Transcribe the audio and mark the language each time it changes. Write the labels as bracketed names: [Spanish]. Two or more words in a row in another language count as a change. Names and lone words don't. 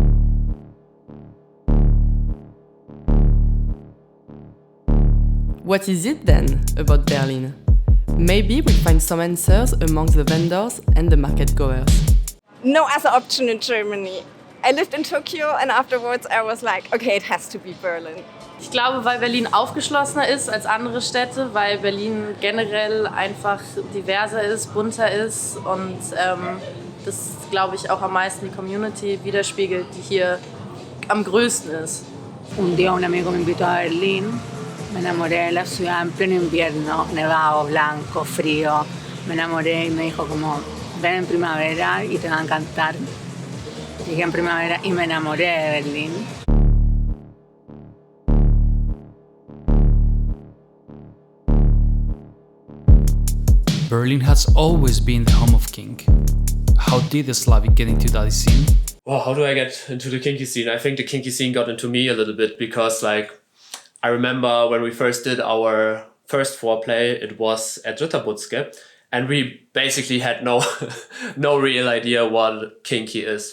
[English] What is it then about Berlin? Maybe we'll find some answers amongst the vendors and the market goers. No other option in Germany. I lived in Tokyo and afterwards I was like, okay, it has to be Berlin. [German] Ich glaube, weil Berlin aufgeschlossener ist als andere Städte, weil Berlin generell einfach diverser ist, bunter ist und das, glaube ich, auch am meisten die Community widerspiegelt, die hier am größten ist. [Spanish] Un día un amigo me invitó a Berlín, me enamoré de la ciudad en pleno invierno, nevado, blanco, frío. Me enamoré y me dijo como, ven en primavera y te va a encantar. Llegué en primavera y me enamoré de Berlín. [English] Berlin has always been the home of kink. How did the Slavic get into that scene? Well, how do I get into the kinky scene? I think the kinky scene got into me a little bit because, like, I remember when we first did our first Foreplay, it was at Ritterbutzke, and we basically had no real idea what kinky is.